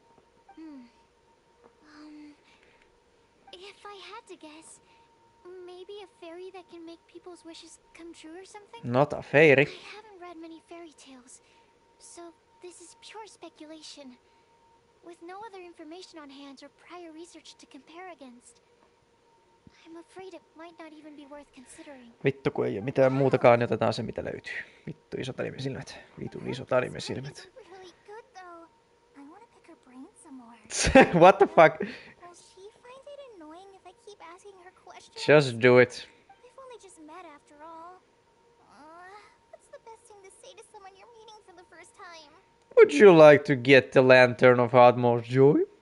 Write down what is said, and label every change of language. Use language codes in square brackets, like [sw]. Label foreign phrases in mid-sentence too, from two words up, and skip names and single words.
[en] If I had to guess, maybe a fairy that can make people's wishes come true or something? Not a fairy. I haven't read many fairy tales, so this is pure speculation. With no other information on hand or prior research to compare against, I'm afraid it might not even be worth considering. [fi] Vittu kun ei oo mitään muutakaan, niin otetaan se mitä löytyy. Vittu isot animesilmät. Vitun isot animesilmät. [en] Really good though. I want to pick her brain some more. What the fuck? Will she find it annoying if I keep asking her questions? Just do it. We've only just met after all. What's the best thing to say to someone you're meeting for the first time? Would you like to get the lantern of utmost joy?